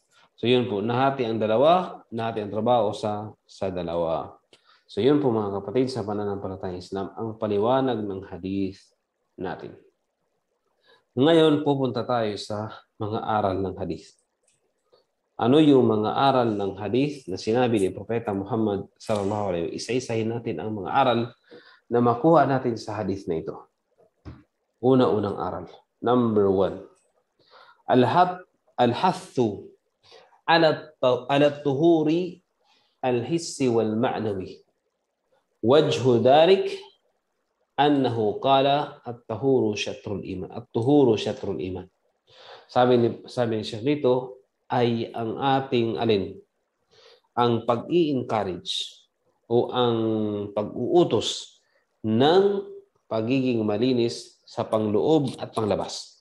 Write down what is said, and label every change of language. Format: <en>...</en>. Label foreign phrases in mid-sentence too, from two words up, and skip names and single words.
<tl>So yun po, nahati ang trabaho sa dalawa. So yun po mga kapatid, sa pananampalatayang Islam, ang paliwanag ng hadith natin. Ngayon, pupunta tayo sa mga aral ng hadith. Ano yung mga aral ng hadith na sinabi ni Propeta Muhammad</tl> <ar>صلى الله عليه وسلم?</ar> <tl>Isa-isahin natin ang mga aral na makuha natin sa hadith na ito. Una-unang aral. Number 1.</tl> <ar>الحث على الطهور الحسي والمعنوي. وجه ذلك أنه قال الطهور شطر الإيمان. الطهور شطر الإيمان.</ar> <tl>Sabi ni Sheikh dito ay ang ating ang pag-i-encourage o ang pag-uutos ng pagiging malinis sa pangloob at panglabas.</tl>